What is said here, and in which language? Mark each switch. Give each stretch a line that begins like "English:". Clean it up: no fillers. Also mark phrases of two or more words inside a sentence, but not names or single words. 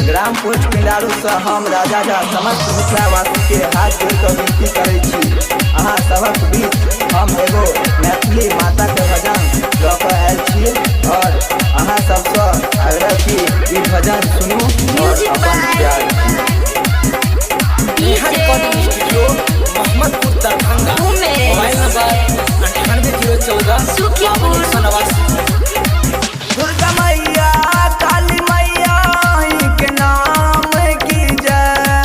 Maithili: नाम पोस्ट पिंडारू से हम राजा झा समस्त मिथिलावासी के हाथ जोड़ कर विनती करै छी। अहाँ सबक बीच हम एगो मैथिली माता के भजन लऽ कऽ आयल छी और अहाँ सबसँ आग्रह की ई भजन सुनू और अपन प्यार मोहम्मदपुर दरभंगा मोबाइल नंबर 9814 दुर्गा मैया काली मैया के नाम की जय।